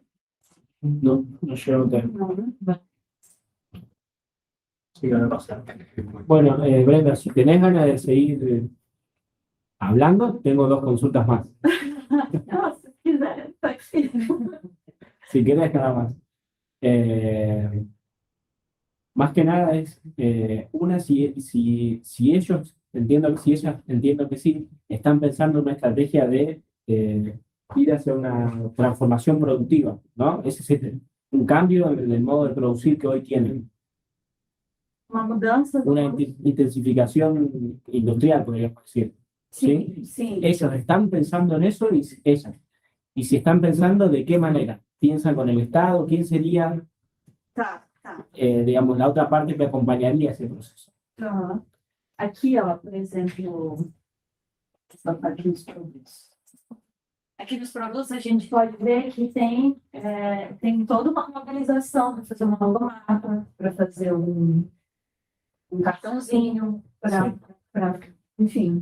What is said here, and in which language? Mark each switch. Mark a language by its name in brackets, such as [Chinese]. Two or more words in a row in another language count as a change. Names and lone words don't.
[Spanish] No llegó a tener. Bueno, Brenda, si tenés ganas de seguir hablando, tengo dos consultas más. [Portuguese] Nossa, se quiser, tá aqui. [Spanish] Si querés, nada más. Más que nada es, si ellos, si ellas entiendo que sí, están pensando en una estrategia de ir hacia una transformación productiva, ¿no? Ese es un cambio en el modo de producir que hoy tienen. [Portuguese] Uma mudança. [Spanish] Una intensificación industrial, podríamos decir. [Portuguese] Sim, sim. [Spanish] Ellos están pensando en eso y ellas. Y si están pensando, ¿de qué manera? ¿Piensan con el Estado? ¿Quién sería, [Portuguese] Tá, tá. [Spanish] digamos, la otra parte que acompañaría ese proceso? Aham. [Portuguese] Aqui, ó, por exemplo, aqui nos produtos. Aqui nos produtos a gente pode ver que tem toda uma mobilização para fazer uma logomarca, para fazer um cartãozinho, enfim,